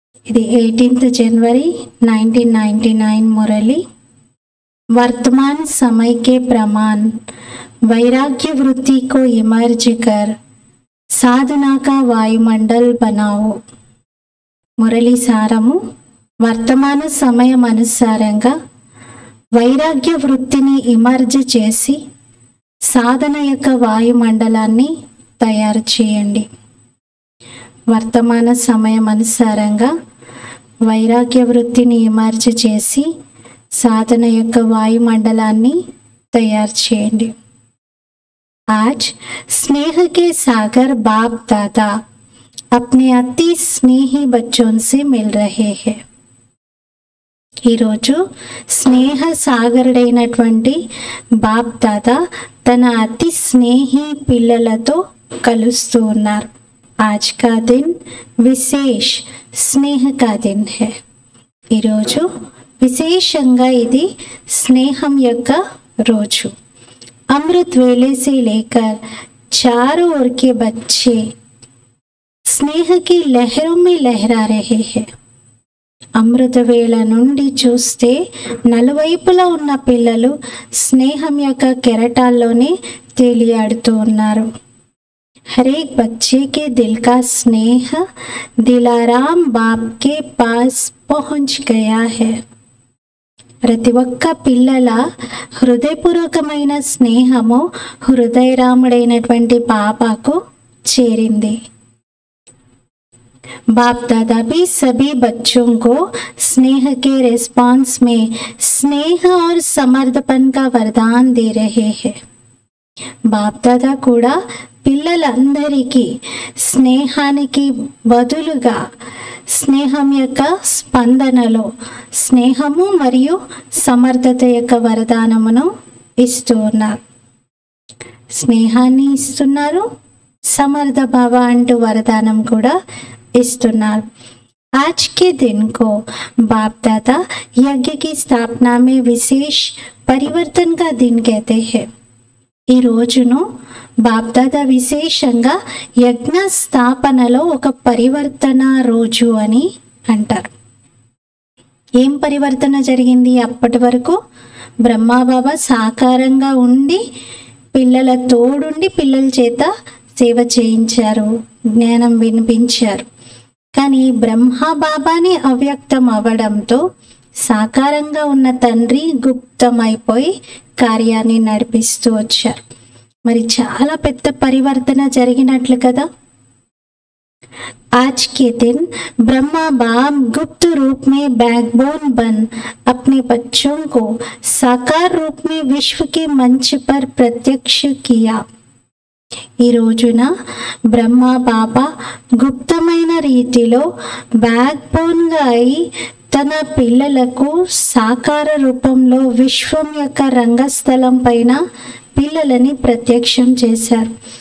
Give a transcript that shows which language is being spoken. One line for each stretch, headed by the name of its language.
Telugu: ఇది
Hindi: 18 जनवरी 1999 मुरली. वर्तमान समय के प्रमाण वैराग्य वृत्ति को इमर्ज कर साधना का वायुमंडल बनाओ.
Telugu: మురళి సారము వర్తమాన సమయం అనుసారంగా వైరాగ్య వృత్తిని ఇమర్జ్ చేసి సాధన యొక్క వాయుమండలాన్ని తయారు చేయండి. వర్తమాన సమయం అనుసారంగా వైరాగ్య వృత్తిని ఇమర్జ్ చేసి సాధన యొక్క వాయుమండలాన్ని తయారు చేయండి.
Hindi: आज स्नेह के सागर बाप दादा अपने अति स्नेही बच्चों से मिल रहे हैं.
Telugu: ఈరోజు స్నేహ సాగరుడైనటువంటి బాప్ దాదా తన అతి స్నేహి పిల్లలతో కలుస్తూ ఉన్నారు.
Hindi: आज का दिन
Telugu: విశేష స్నేహ
Hindi: का दिन है.
Telugu: ఈరోజు విశేషంగా ఇది స్నేహం యొక్క రోజు.
Hindi: అమృత్ వేలే से लेकर चारों ओर के बच्चे स्नेह की लहरों में लहरा रहे हैं.
Telugu: అమృత వేళ నుండి చూస్తే నలువైపులా ఉన్న పిల్లలు స్నేహం యొక్క కెరటాల్లోనే తేలియాడుతూ ఉన్నారు.
Hindi: हर एक बच्चे के दिल का स्नेह दिलाराम बाप के पास पहुंच गया है.
Telugu: ప్రతి ఒక్క పిల్లల హృదయపూర్వకమైన స్నేహము హృదయరాముడైనటువంటి బాబాకు చేరింది.
Hindi: बाप दादा भी सभी बच्चों को स्नेह के रिस्पॉन्स में स्नेह और समर्पण का वरदान दे रहे हैं.
Telugu: बाप दादा కూడా పిల్లలందరికీ స్నేహానికి బదులుగా స్నేహం యొక్క స్పందనలో స్నేహము మరియు సమర్థత యొక్క వరదానమును ఇస్తూ ఉన్నారు. స్నేహాన్ని ఇస్తున్నారు, సమర్థ భావ అంటూ వరదానం కూడా ఇస్తున్నారు.
Hindi: आज के दिन को बाप दादा यज्ञ की स्थापना में विशेष परिवर्तन का दिन कहते हैं.
Telugu: ఈ రోజును బాప్దాదా విశేషంగా యజ్ఞ స్థాపనలో ఒక పరివర్తన రోజు అని అంటారు. ఏం పరివర్తన జరిగింది? అప్పటి వరకు బ్రహ్మబాబా సాకారంగా ఉండి పిల్లల తోడుండి పిల్లల చేత సేవ చేయించారు, జ్ఞానం వినిపించారు. కానీ బ్రహ్మబాబాని అవ్యక్తం అవ్వడంతో సాకారంగా ఉన్న తండ్రి గుప్తమైపోయి కార్యాన్ని నడిపిస్తూ వచ్చారు. మరి చాలా పెద్ద పరివర్తన జరిగినట్లు కదా.
Hindi: आज के दिन ब्रह्मा बाप गुप्त रूप में बैकबोन बन अपने बच्चों को साकार रूप में विश्व के मंच पर प्रत्यक्ष किया.
Telugu: ఈ రోజున బ్రహ్మ బాబా గుప్తమైన రీతిలో బ్యాక్ బోన్గా అయి తన పిల్లలకు సాకార రూపంలో విశ్వం యొక్క రంగస్థలం పైన పిల్లలని ప్రత్యక్షం చేశారు.